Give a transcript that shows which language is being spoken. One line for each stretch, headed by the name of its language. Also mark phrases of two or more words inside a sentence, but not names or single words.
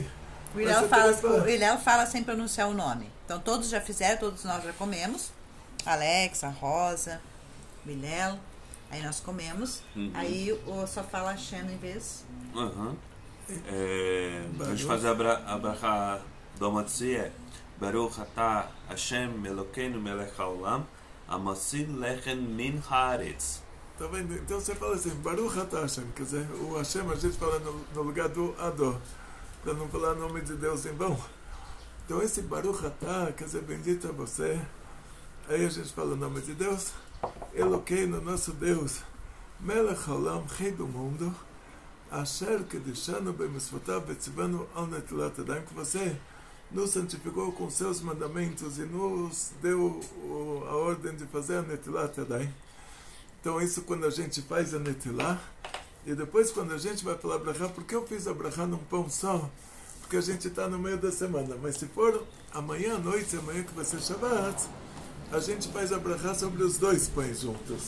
Portuguese: O Hillel fala sem pronunciar o nome. Então todos já fizeram, todos nós já comemos. Alex, a Rosa, o Hillel. Aí nós comemos. Aí só fala Hashem em vez. A gente faz a bracha do Motzi,
Hebrew: ברוך אתה השם אלוקינו מלך העולם המוציא לחם מן הארץ.
Portuguese: Tá vendo? Então você fala assim,
Hebrew: ברוך אתה השם,
Portuguese: quer dizer, o Hashem a gente fala no lugar do Ador, para não falar o nome de Deus em vão. Então esse
Hebrew: ברוך אתה,
Portuguese: quer dizer, bendito é você. Aí a gente fala o nome de Deus, Elokeinu, nosso Deus,
Hebrew: מלך העולם,
Portuguese: rei do mundo,
Hebrew: אשר קדשנו במצוותיו וציוונו על נטילת ידיים,
Portuguese: que você nos santificou com seus mandamentos e nos deu a ordem de fazer a
Hebrew: נטילת ידיים.
Portuguese: Então isso quando a gente faz a netilat, e depois quando a gente vai falar brachá, porque eu fiz a brachá num pão só? Porque a gente está no meio da semana, mas se for amanhã à noite, amanhã que vai ser Shabbat, a gente faz a brachá sobre os dois pães juntos.